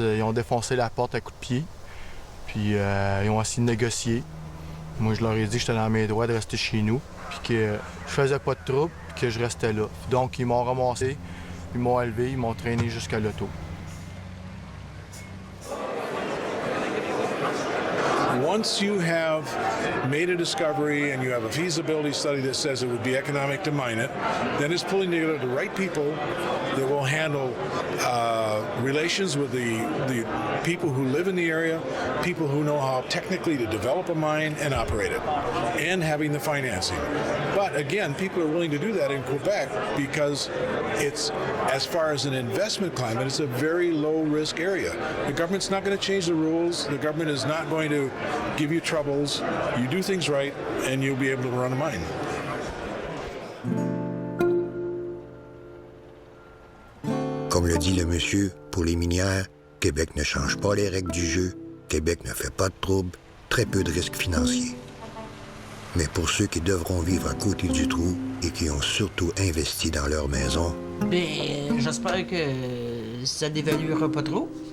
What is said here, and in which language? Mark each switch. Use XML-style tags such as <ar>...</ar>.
<fr>Ils ont défoncé la porte à coups de pied, puis ils ont essayé de négocier. Moi, je leur ai dit que j'étais dans mes droits de rester chez nous, puis que je faisais pas de trouble, puis que je restais là. Donc, ils m'ont ramassé, ils m'ont élevé, ils m'ont traîné jusqu'à l'auto.</fr> <en>Once you have made a discovery and you have a feasibility study that says it would be economic to mine it, then it's pulling together the right people that will handle relations with the people who live in the area, people who know how technically to develop a mine and operate it, and having the financing. But again, people are willing to do that in Quebec because it's, as far as an investment climate, it's a very low-risk area. The government's not going to change the rules. The government is not going to give you troubles. You do things right, and you'll be able to run a mine.</en> <fr>Comme le dit le monsieur, pour les minières, Québec ne change pas les règles du jeu, Québec ne fait pas de troubles, très peu de risques financiers. Mais pour ceux qui devront vivre à côté du trou et qui ont surtout investi dans leur maison... Bien, j'espère que ça dévaluera pas trop.</fr>